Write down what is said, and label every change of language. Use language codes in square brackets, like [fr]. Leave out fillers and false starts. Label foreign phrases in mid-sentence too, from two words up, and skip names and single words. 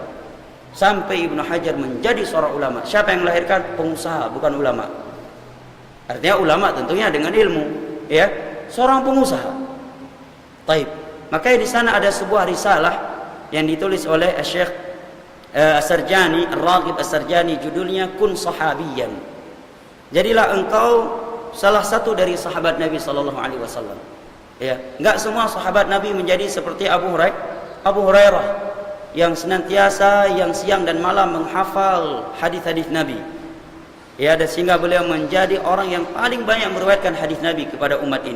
[id] Sampai Ibnu Hajar menjadi seorang ulama. Siapa yang melahirkan? Pengusaha, bukan ulama. Artinya ulama tentunya dengan ilmu, ya, seorang pengusaha. Taib. Maka di sana ada sebuah risalah yang ditulis oleh Syekh As-Sarjani, Ar-Raghib As-Sarjani, judulnya Kun Sahabiyan. Jadilah engkau salah satu dari sahabat Nabi [ar] sallallahu alaihi wasallam. [id] Ya, enggak semua sahabat Nabi menjadi seperti Abu Hurairah yang senantiasa yang siang dan malam menghafal hadis-hadis Nabi. Ya, dan sehingga beliau menjadi orang yang paling banyak meriwayatkan hadis Nabi kepada umat ini.